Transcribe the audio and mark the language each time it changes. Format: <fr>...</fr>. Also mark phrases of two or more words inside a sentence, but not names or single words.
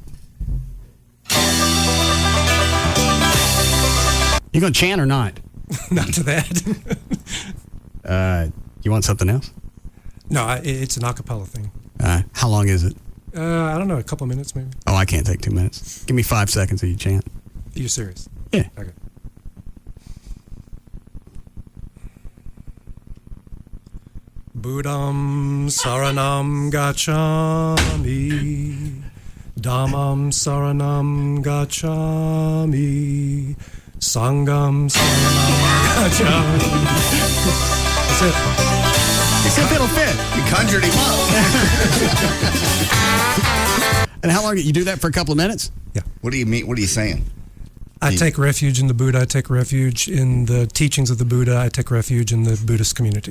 <en>You going to chant or not? Not to that. You want something else? No, it's an a cappella thing. How long is it? I don't know, a couple of minutes maybe. Oh, I can't take 2 minutes. Give me 5 seconds of you chant. Are you serious? Yeah. Okay.</en> <pi>Buddham saranam gacchami, Dhammam saranam gacchami, Sangham saranam gacchami.</pi> <en>That's it. See if it'll fit. You conjured him up. And how long? You do that for a couple of minutes? Yeah. What do you mean? What are you saying? I take refuge in the Buddha. I take refuge in the teachings of the Buddha. I take refuge in the Buddhist community.</en>